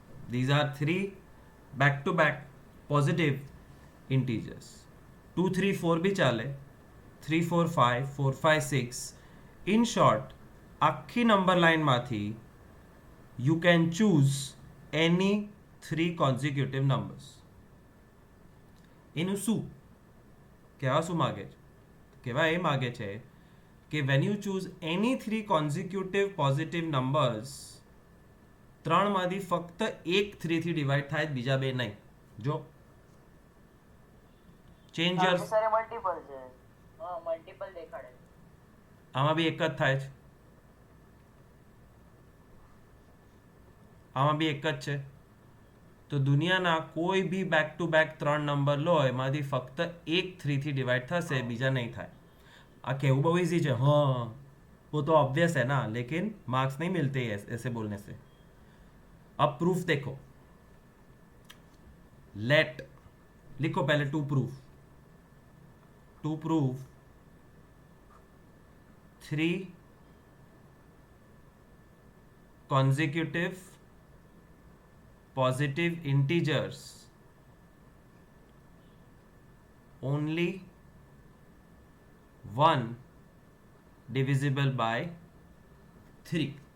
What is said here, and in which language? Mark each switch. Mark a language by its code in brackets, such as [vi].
[en] These are 3 back to back positive integers. 2, 3, 4 [gu] भी चाले. [en] 3, 4, 5, 4, 5, 6 [gu] in short, આખી નંબર લાઇનમાંથી [en] you can choose any [gu] 3 કોન્ઝિક્યુટિવ numbers. એનું શું કહેવા શું માગે છે? કહેવા એ માગે છે કે [en] when you choose any [gu] 3 કોન્ઝિક્યુટિવ positive numbers, ત્રણમાંથી ફક્ત એક 3 થી ડિવાઈડ થાય, બીજા બે નહીં. જો change your, sir a multiple છે. હા મલ્ટિપલ દેખાડે છે. આમાં બી એક જ થાય છે, આમાં બી એક જ છે. તો દુનિયાના કોઈ બી બેક ટુ બેક 3 નંબર લો, એમાંથી ફક્ત એક 3 થી ડિवाइड થશે, બીजा [hi] नहीं [gu] થાય. આ કહેવું બહુ इजी છે. [hi] हाँ वो तो ऑब्वियस है ना, लेकिन मार्क्स नहीं मिलते ऐसे बोलने से. अब प्रूफ देखो. [en] let [hi] लिखो पहले [en] To prove 3 consecutive positive integers only one divisible by 3.